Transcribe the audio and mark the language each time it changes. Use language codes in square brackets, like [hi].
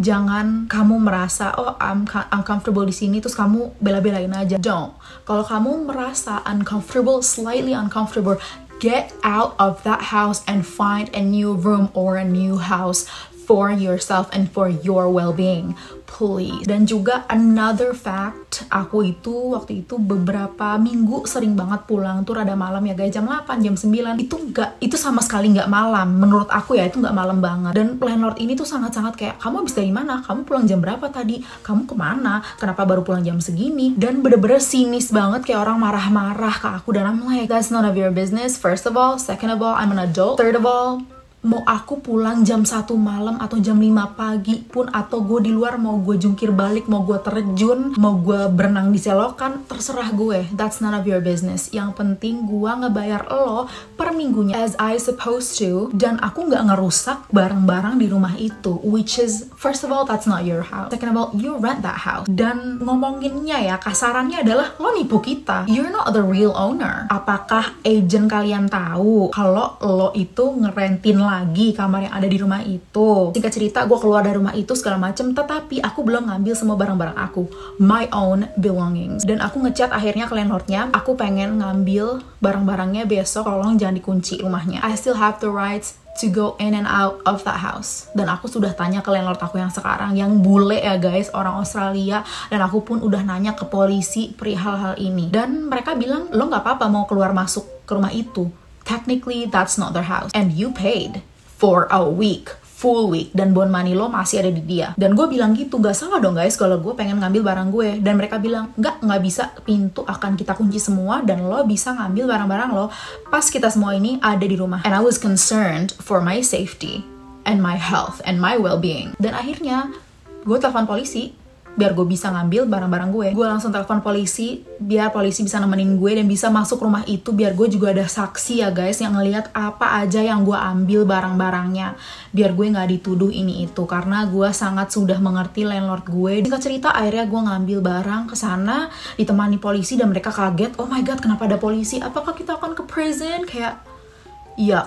[id] Jangan kamu merasa [en] I'm uncomfortable [id] di sini terus kamu bela-belain aja. [en] Don't. [id] Kalau kamu merasa [en] uncomfortable, slightly uncomfortable, get out of that house and find a new room or a new house for yourself and for your well-being, please. [id] Dan juga [en] another fact, [id] aku itu waktu itu beberapa minggu sering banget pulang tuh rada malam ya guys, jam 8, jam 9. Itu sama sekali nggak malam. Menurut aku ya itu nggak malam banget. Dan landlord ini tuh sangat-sangat kayak, kamu habis dari mana? Kamu pulang jam berapa tadi? Kamu kemana? Kenapa baru pulang jam segini? Dan bener-bener sinis banget, kayak orang marah-marah ke aku. Dan [en] I'm like, that's none of your business. First of all, second of all, I'm an adult. Third of all, [id] mau aku pulang jam 1 malam atau jam 5 pagi pun, atau gue di luar mau gue jungkir balik, mau gue terjun, mau gue berenang di selokan, terserah gue. [en] That's none of your business. [id] Yang penting gue ngebayar lo per minggunya [en] as I supposed to, [id] dan aku nggak ngerusak barang-barang di rumah itu, [en] which is, first of all, that's not your house. Second of all, you rent that house. [id] Dan ngomonginnya ya, kasarannya adalah lo nipu kita. [en] You're not the real owner. [id] Apakah agent kalian tahu kalau lo itu ngerentin lagi kamar yang ada di rumah itu? Singkat cerita, gue keluar dari rumah itu segala macem, tetapi aku belum ngambil semua barang-barang aku, [en] my own belongings. [id] Dan aku ngechat akhirnya ke landlordnya, aku pengen ngambil barang-barangnya besok, tolong jangan dikunci rumahnya. [en] I still have the rights to go in and out of that house. [id] Dan aku sudah tanya ke landlord aku yang sekarang, yang bule ya guys, orang Australia, dan aku pun udah nanya ke polisi perihal hal ini. Dan mereka bilang, lo nggak apa-apa mau keluar masuk ke rumah itu. [en] Technically, that's not their house. And you paid for a week, full week, dan bond money [id] lo masih ada di dia. Dan gue bilang gitu, gak salah dong guys kalau gue pengen ngambil barang gue. Dan mereka bilang, nggak bisa, pintu akan kita kunci semua dan lo bisa ngambil barang-barang lo pas kita semua ini ada di rumah. [en] And I was concerned for my safety and my health and my well-being. [id] Dan akhirnya gue telepon polisi biar gue bisa ngambil barang-barang gue. Gue langsung telepon polisi biar polisi bisa nemenin gue dan bisa masuk rumah itu, biar gue juga ada saksi ya guys yang ngelihat apa aja yang gue ambil barang-barangnya, biar gue nggak dituduh ini itu, karena gue sangat sudah mengerti landlord gue. Singkat cerita akhirnya gue ngambil barang ke sana ditemani polisi dan mereka kaget, [en] oh my god [id] kenapa ada polisi, apakah kita akan ke prison, kayak iya.